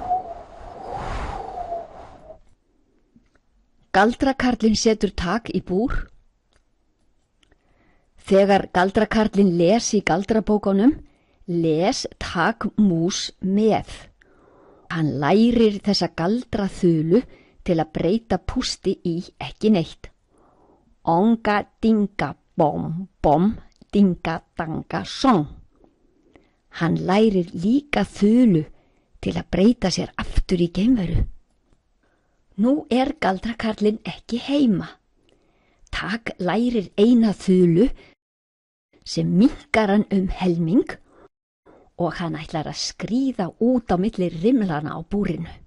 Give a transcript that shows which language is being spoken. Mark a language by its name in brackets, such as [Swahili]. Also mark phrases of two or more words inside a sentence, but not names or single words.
[Icelandic] Galdrakarlinn setur Takk í búr. Þegar galdrakarlinn les í galdrabókunum, les Takk mús með. Hann lærir þessa galdraþulu til að breyta pústi í ekki neitt. Onga dinga bom bom dinga danga song. Hann lærir líka þulu til að breyta sér aftur í geimveru. Nú galdrakarlinn ekki heima. Takk lærir eina þulu sem minnkar hann helming og hann ætlar að skríða út á milli rimlana á búrinu.